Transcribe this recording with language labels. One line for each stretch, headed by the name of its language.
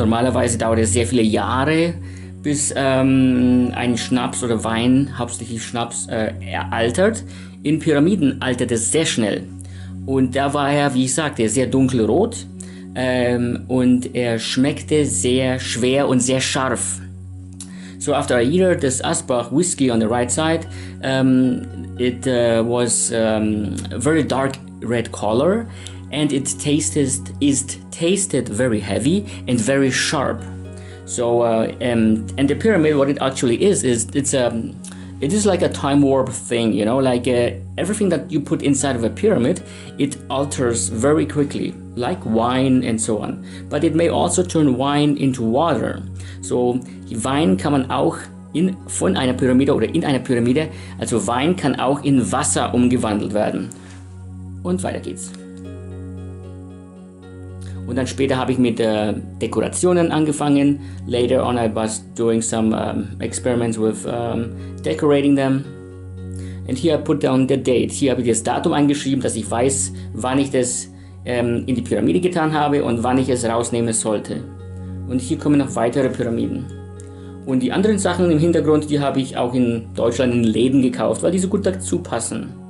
German: Normalerweise dauert es sehr viele Jahre, bis ein Schnaps oder Wein, hauptsächlich Schnaps, altert. In Pyramiden altert es sehr schnell. Und da war er, wie ich sagte, sehr dunkelrot und er schmeckte sehr schwer und sehr scharf.
English: So after a year, this Asbach whiskey on the right side, it was very dark red color and it tasted very heavy and very sharp. So and the pyramid, what it actually is it is like a time warp thing, you know, like everything that you put inside of a pyramid, it alters very quickly, like wine and so on. But it may also turn wine into water.
German: So Wein kann man auch von einer Pyramide oder in einer Pyramide, also Wein kann auch in Wasser umgewandelt werden. Und weiter geht's. Und dann später habe ich mit Dekorationen angefangen.
English: Later on I was doing some experiments with decorating them. And here I put down the date.
German: Hier habe ich das Datum eingeschrieben, dass ich weiß, wann ich das in die Pyramide getan habe und wann ich es rausnehmen sollte. Und hier kommen noch weitere Pyramiden. Und die anderen Sachen im Hintergrund, die habe ich auch in Deutschland in Läden gekauft, weil die so gut dazu passen.